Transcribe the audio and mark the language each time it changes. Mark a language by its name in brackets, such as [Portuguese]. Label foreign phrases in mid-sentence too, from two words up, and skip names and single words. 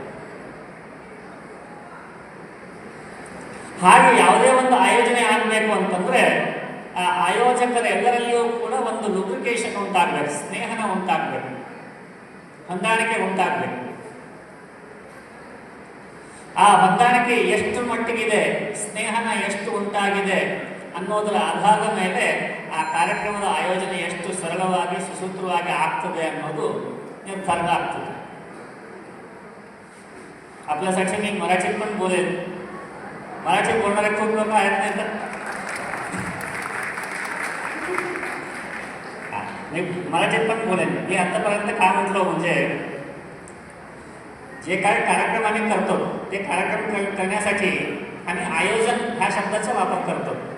[Kannada] ಹಾಗೆ ಯಾವುದೇ ಒಂದು ಆಯೋಜನೆ ಆಗಬೇಕು ಅಂತಂದರೆ ಆ ಆಯೋಜಕರ ಎಲ್ಲರಲ್ಲಿಯೂ ಕೂಡ ಒಂದು ಲುಬ್ರಿಕೇಶನ್ ಉಂಟಾಗಬೇಕು, ಸ್ನೇಹನ ಉಂಟಾಗಬೇಕು, ಹೊಂದಾಣಿಕೆ ಉಂಟಾಗಬೇಕು. ಆ ಹೊಂದಾಣಿಕೆ ಎಷ್ಟು ಮಟ್ಟಿಗಿದೆ ಬಂದಿದೆ, ಸ್ನೇಹನ ಎಷ್ಟು ಉಂಟಾಗಿದೆ ಅನ್ನೋದರ ಆಧಾರದ ಮೇಲೆ ಆ ಕಾರ್ಯಕ್ರಮದ ಆಯೋಜನೆ ಎಷ್ಟು ಸರಳವಾಗಿ ಸುಸೂತ್ರವಾಗಿ ಆಗ್ತದೆ ಅನ್ನೋದು निर्धार ಆಗ್ತದೆ. [Marathi] आपल्यासाठी मी मराठीत पण बोलेल. मराठी बोलणारे खूप लोक आहेत नाही तर मी मराठीत पण बोलेन. मी आतापर्यंत काय म्हटलं म्हणजे जे काही कार्यक्रम आम्ही करतो ते कार्यक्रम करण्यासाठी आम्ही आयोजन ह्या शब्दाचा वापर करतो.